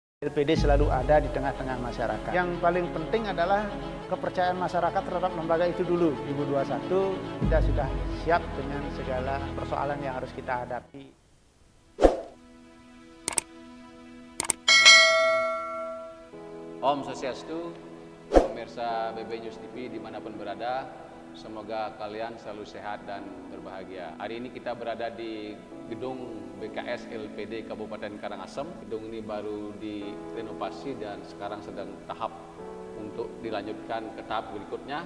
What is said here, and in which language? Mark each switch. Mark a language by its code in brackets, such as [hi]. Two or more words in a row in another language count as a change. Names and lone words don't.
[id] LPD selalu ada di tengah-tengah masyarakat. Yang paling penting adalah kepercayaan masyarakat terhadap lembaga itu dulu. 2021 kita sudah siap dengan segala persoalan yang harus kita hadapi. Om Swastiastu, pemirsa BB News TV dimanapun berada, semoga kalian selalu sehat dan berbahagia. Hari ini kita berada di gedung BKS LPD Kabupaten Karangasem. Gedung ini baru direnovasi dan sekarang sedang tahap untuk dilanjutkan ke tahap berikutnya.